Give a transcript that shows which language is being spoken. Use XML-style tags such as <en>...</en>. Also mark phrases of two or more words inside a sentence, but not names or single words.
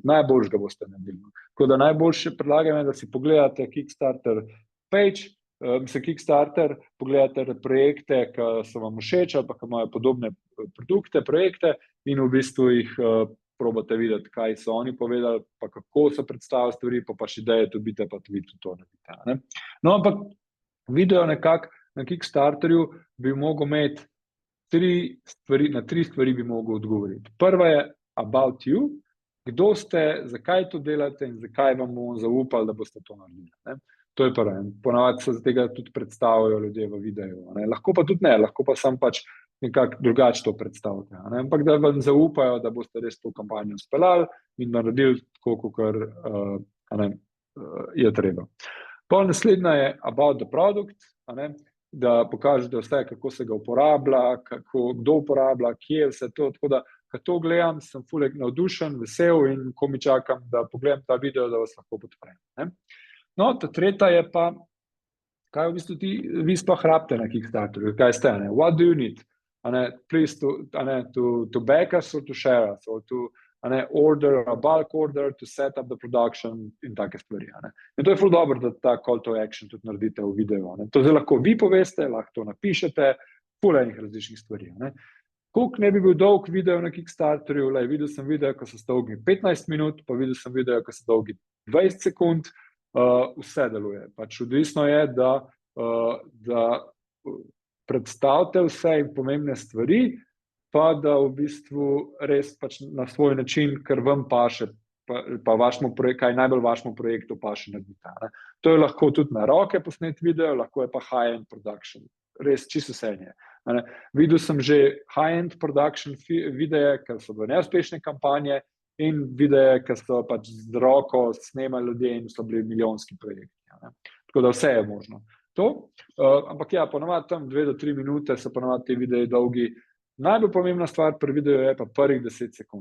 <sl>Najboljš ga boste naredili. Tako da najboljše predlagam je, da si pogledate Kickstarter page, Kickstarter, pogledate projekte, ki so vam všeč ali pa ki imajo podobne produkte, projekte in v bistvu jih probate videti, kaj so oni povedali, pa kako so predstavili stvari, pa še ideje dobite, pa tudi to naredite. No, ampak video nekako na Kickstarterju bi mogel imeti na 3 stvari bi mogel odgovoriti. Prva je</sl> <en>about you,</en> <sl>kdo ste, zakaj to delate in zakaj vam bomo zaupali, da boste to naredili. Ne? To je prvo. Ponavadi se z tega tudi predstavijo ljudje v videu. Ne? Lahko pa tudi ne, lahko pa sam pač nekako drugače to predstavite. Ne? Ampak da vam zaupajo, da boste res to kampanjo speljali in naredili tako, kot je treba. Pol naslednja je</sl> <en>about the product,</en> <sl>da pokažete vse, kako se ga uporablja, kdo uporablja, kje je vse to, tako da ko to gledam, sem fulek navdušen, vesel in ko mi čakam, da pogledam ta video, da vas lahko podprem. Ne? No, ta tretja je pa, kaj v bistvu vi sploh rabite na Kickstarterju, kaj ste, ne?</sl> <en>What do you need? Please to back us or to share us or to order a bulk order to set up the production</en> <sl>in take stvari. In to je ful dobro, da ta</sl> <en>call to action</en> <sl>tudi naredite v videu. To zdaj lahko vi poveste, lahko to napišete, ful enih različnih stvari. Koliko ne bi bil dolg video na Kickstarterju, videl sem video, ko so dolgi 15 minut, pa videl sem video, ko so dolgi 20 sekund, vse deluje. Pač odvisno je, da predstavite vse in pomembne stvari, pa da v bistvu res pač na svoj način, ker vam paše, pa kaj najbolj vašemu projektu paše narediti. To je lahko tudi na roke posnet video, lahko je pa</sl> <en>high-end production.</en> <sl>Res čisto vse je. Videl sem že</sl> <en>high-end production</en> <sl>videe, ker so bile neuspešne kampanje in videe, ker so pač z roko snemali ljudje in so bili milijonski projekti. Tako da vse je možno. Ampak ja, ponavadi tam 2 do 3 minute so ponavadi te videi dolgi. Najbolj pomembna stvar pri videu je pa prvih 10 sekund.</sl>